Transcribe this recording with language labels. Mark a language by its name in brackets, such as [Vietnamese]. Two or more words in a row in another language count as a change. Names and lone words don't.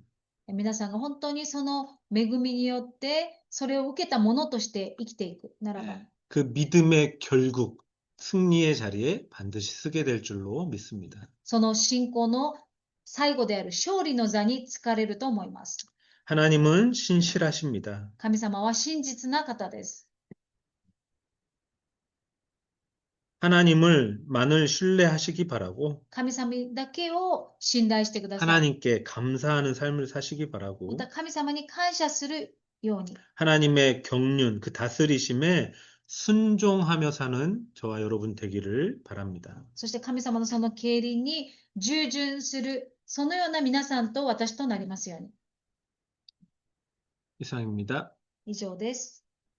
[Japanese] 皆さんが本当にその恵みによってそれを受けたものとして生きていくならば、 [Korean] 그 믿음의 결국 승리의 자리에 반드시 서게 될 줄로 믿습니다. [Japanese] その信仰の最後である勝利の座に就かれると思います。 [Korean] 하나님은 신실하십니다. [Japanese] 神様は真実な方です。 [Korean] 하나님을만을 신뢰하시기 바라고 [Japanese] 神様だけを信頼してください。 [Korean] 하나님께 감사하는 삶을 사시기 [Japanese] ま [Korean] 바라고 [Japanese] た神様に感謝するように、 [Korean] 하나님의 경륜, 그 다스리심에 순종하며 사는 저와 여러분 되기를 바랍니다. [Japanese] そして神様のその経輪に従順する、そのような皆さんと私となりますように。 [Korean] 이상입니다. [Japanese] 以上です。